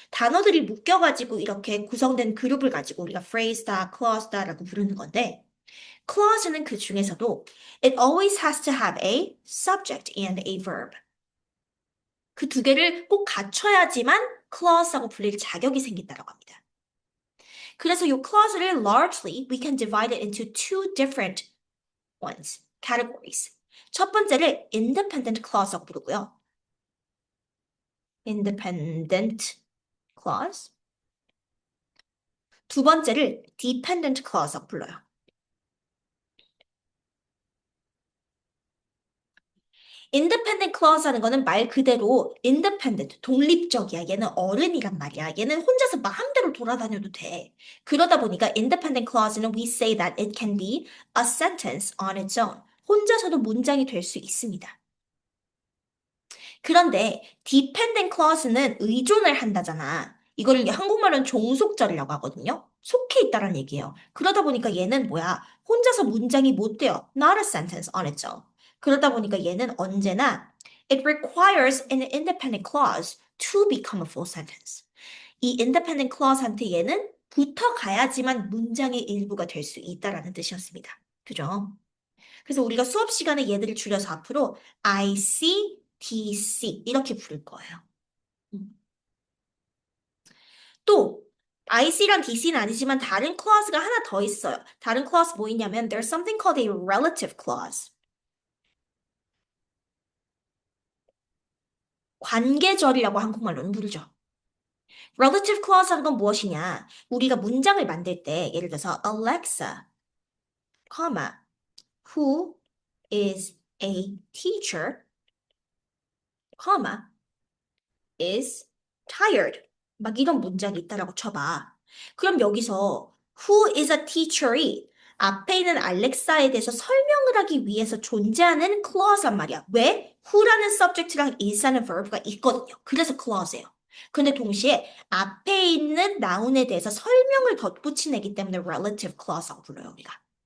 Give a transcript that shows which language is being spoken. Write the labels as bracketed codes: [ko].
[ko] 단어들이 묶여가지고 이렇게 구성된 그룹을 가지고 우리가 phrase다, clause다라고 부르는 건데 clause는 그 중에서도 [en] it always has to have a subject and a verb. [ko] 그 두 개를 꼭 갖춰야지만 clause라고 불릴 자격이 생긴다라고 합니다. 그래서 이 clause를 [en] largely we can divide it into two different ones, categories. [ko] 첫 번째를 independent clause라고 부르고요. independent clause. 두 번째를 dependent clause라고 불러요. independent clause라는 거는 말 그대로 independent, 독립적이야. 얘는 어른이란 말이야. 얘는 혼자서 마음대로 돌아다녀도 돼. 그러다 보니까 independent clause는 [en] we say that it can be a sentence on its own. [ko] 혼자서도 문장이 될 수 있습니다. 그런데 dependent clause는 의존을 한다잖아. 이걸 한국말로는 종속절이라고 하거든요. 속해 있다는 얘기예요. 그러다 보니까 얘는 뭐야? 혼자서 문장이 못 돼요. [en] Not a sentence on its own. [ko] 그러다 보니까 얘는 언제나 [en] it requires an independent clause to become a full sentence. [ko] 이 independent clause한테 얘는 붙어가야지만 문장의 일부가 될 수 있다라는 뜻이었습니다. 그죠? 그래서 우리가 수업 시간에 얘들을 줄여서 앞으로 IC, DC 이렇게 부를 거예요. 또 IC랑 DC는 아니지만 다른 clause가 하나 더 있어요. 다른 clause 뭐 있냐면 [en] there's something called a relative clause. [ko] 관계절이라고 한국말로는 부르죠. relative clause라는 건 무엇이냐? 우리가 문장을 만들 때 예를 들어서 [en] Alexa, comma, who is a teacher, comma, is tired. [ko] 막 이런 문장이 있다라고 쳐봐. 그럼 여기서 [en] who is a teacher [ko] 이 앞에 있는 알렉사에 대해서 설명을 하기 위해서 존재하는 clause란 말이야. 왜? who라는 subject랑 is라는 verb가 있거든요. 그래서 clause예요. 근데 동시에 앞에 있는 noun에 대해서 설명을 덧붙이내기 때문에 relative clause라고 불러요, 우리가.